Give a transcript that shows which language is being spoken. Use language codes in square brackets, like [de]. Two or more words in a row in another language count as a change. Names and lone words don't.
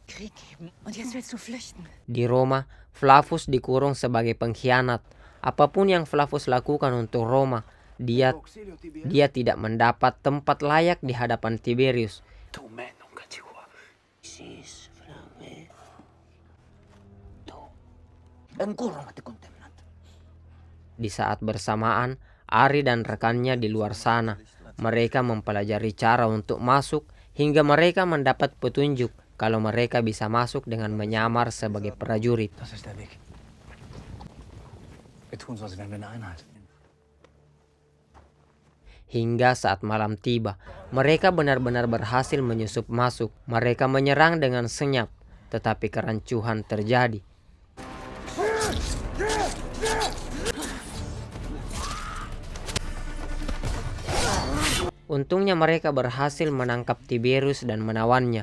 [de] Krieg geben. Und jetzt willst du flüchten. [id] Di Roma, Flavus dikurung sebagai pengkhianat. Apapun yang Flavus lakukan untuk Roma, dia tidak mendapat tempat layak di hadapan Tiberius. Di saat bersamaan, Ari dan rekannya di luar sana. Mereka mempelajari cara untuk masuk hingga mereka mendapat petunjuk kalau mereka bisa masuk dengan menyamar sebagai prajurit. [de] Das ist der Weg. Wir tun so, als wären wir eine Einheit. [id] Hingga saat malam tiba, mereka benar-benar berhasil menyusup masuk. Mereka menyerang dengan senyap, tetapi kerancuhan terjadi. Untungnya mereka berhasil menangkap Tiberius dan menawannya.